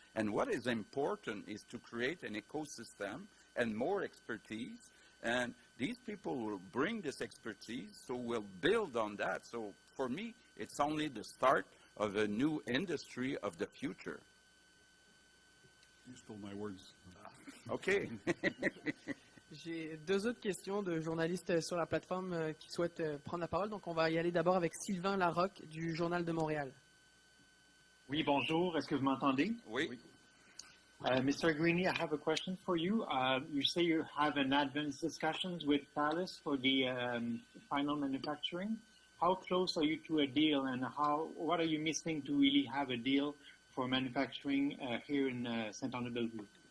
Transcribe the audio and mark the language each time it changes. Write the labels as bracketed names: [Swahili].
[English] And what is important is to create an ecosystem and more expertise. And these people will bring this expertise, so we'll build on that. So for me, it's only the start of a new industry of the future. You stole my words. OK. [French] J'ai deux autres questions de journalistes sur la plateforme qui souhaitent prendre la parole. Donc, on va y aller d'abord avec Sylvain Larocque du Journal de Montréal. Oui, bonjour. Est-ce que vous m'entendez? Oui. [English] Mr. Greeny, I have a question for you. You say you have an advanced discussions with Thales for the final manufacturing. How close are you to a deal, and what are you missing to really have a deal for manufacturing here in Saint-Anne-de-Bellevue?